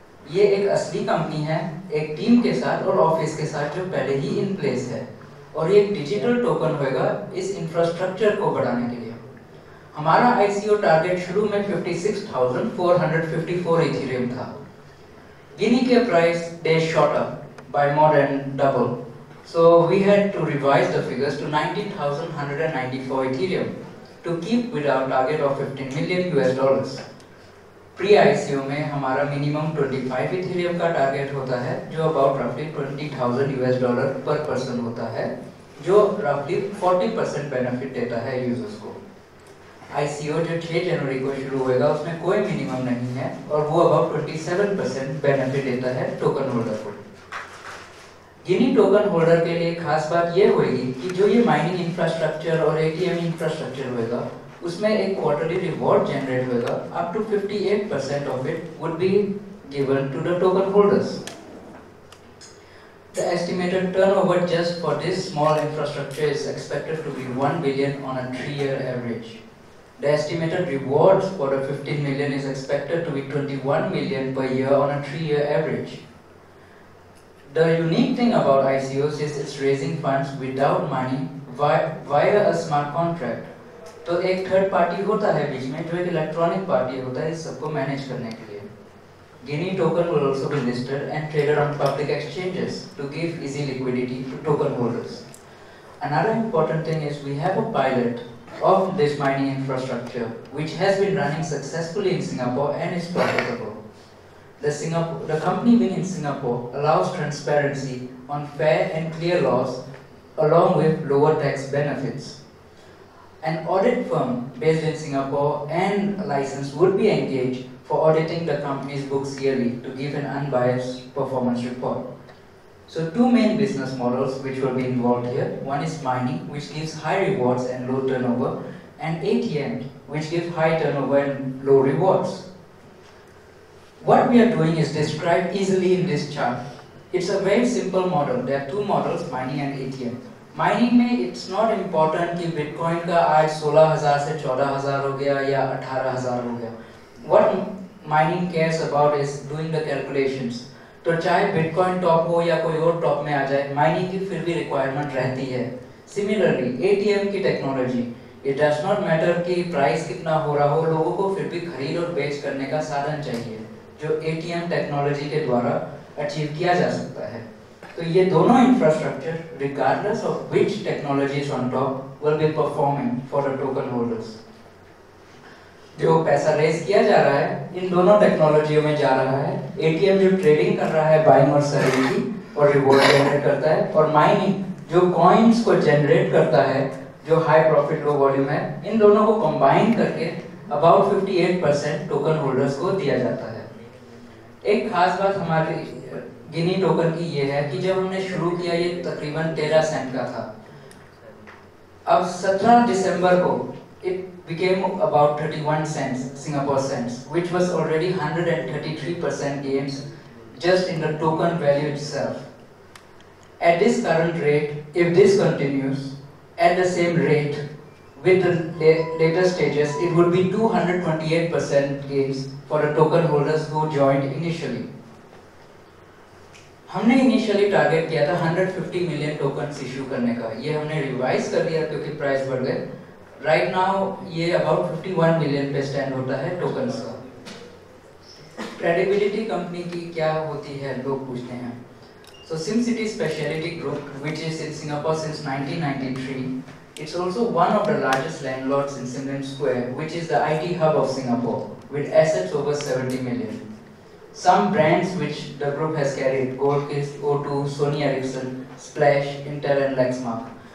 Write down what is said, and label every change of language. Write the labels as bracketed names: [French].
[Hindi] ये एक असली कंपनी है, एक टीम के साथ और ऑफिस के साथ जो पहले ही इन प्लेस है, और ये डिजिटल टोकन होएगा इस इंफ्रास्ट्रक्चर को बढ़ाने के लिए। हमारा आईसीओ टारगेट शुरू में 56,454 इथेरियम था। [English] गिनी के price they shot up by more than double, so we had to revise the figures to 19,194 ethereum to keep with our target of $15 million। [Hindi] Pre ICO में हमारा मिनिमम 25 इथेरियम का target होता है, जो अबाउट रफली $20,000 पर पर्सन होता है, जो रफली 40% बेनिफिट देता है यूजर्स को। आईसीओ जो 6 जनवरी को शुरू होएगा उसमें कोई मिनिमम नहीं है और वो अबाउट 27% बेनिफिट देता है टोकन होल्डर को। गिनी टोकन होल्डर के लिए खास बात ये होगी कि जो ये माइनिंग इंफ्रास्ट्रक्चर और एटीएम इंफ्रास्ट्रक्चर होएगा उसमें एक क्वार्टरली रिवॉर्ड जनरेट होएगा, [English] Up to 58% of it would be given to the token holders. The estimated turnover just for this small infrastructure is expected to be $1 billion on a 3-year average. The estimated rewards for the 15 million is expected to be 21 million per year on a 3-year average. The unique thing about ICOs is it's raising funds without money via a smart contract. [Hindi] तो एक third party होता है बीच में जो एक electronic party होता है इस सबको मैनेज करने के लिए। [English] Guinea token will also be listed and traded on public exchanges to give easy liquidity to token holders. Another important thing is we have a pilot of this mining infrastructure which has been running successfully in Singapore and is profitable. The company being in Singapore allows transparency on fair and clear laws along with lower tax benefits. An audit firm based in Singapore and licensed would be engaged for auditing the company's books yearly to give an unbiased performance report. So two main business models which will be involved here. One is mining, which gives high rewards and low turnover, and ATM, which gives high turnover and low rewards. What we are doing is described easily in this chart. It's a very simple model. There are two models, mining and ATM. [Hindi] Mining में [English] it's not important [Hindi] कि bitcoin का आज 16,000 से 14,000 हो गया या 18,000 हो गया. [English] What mining cares about is doing the calculations. [Hindi] तो चाहे बिटकॉइन टॉप हो या कोई और टॉप में आ जाए, माइनिंग की फिर भी रिक्वायरमेंट रहती है. सिमिलरली एटीएम की technology, [English] it does not matter [Hindi] कि प्राइस कितना हो रहा हो, लोगों को फिर भी खरीद और बेच करने का साधन चाहिए, जो एटीएम टेक्नोलॉजी के द्वारा अचीव किया जा सकता है. तो ये दोनों infrastructure [English] regardless of which technology is on top will be performing for the token holders. [Hindi] जो पैसा रेस किया जा रहा है इन दोनों टेक्नोलॉजियों में जा रहा है. एटीएम जो ट्रेडिंग कर रहा है बाइंग और सेलिंग की और रिवॉर्ड जनरेट करता है, और माइनिंग जो कॉइन्स को जनरेट करता है जो हाई प्रॉफिट लो वॉल्यूम है. इन दोनों को कंबाइन करके अबाउट 58% टोकन होल्डर्स को दिया जाता है. एक खास बात हमारी गिनी टोकन की ये है कि जब हमने शुरू किया ये तकरीबन 13 सेंट का था. अब 17 दिसंबर को [English] it became about 31 cents Singapore cents, which was already 133% gains just in the token value itself. At this current rate, if this continues at the same rate with the later stages, it would be 228% gains for the token holders who joined initially. [Hindi] हमने initially target किया था 150 million tokens issue करने का. ये हमने revise कर दिया क्योंकि प्राइस बढ़ गए. राइट नाउ ये अबाउट 51 मिलियन पे स्टैंड होता है टोकन्स का. क्रेडिबिलिटी कंपनी की क्या होती है लोग पूछते हैं. [English] So SimCity Specialty Group, which is in Singapore since 1993, it's also one of the largest landlords in Sim Lim Square, which is the IT hub of Singapore with assets over 70 million. Some brands which the group has carried: Goldkist, O2, Sony Ericsson, Splash, Intel and Lexmark.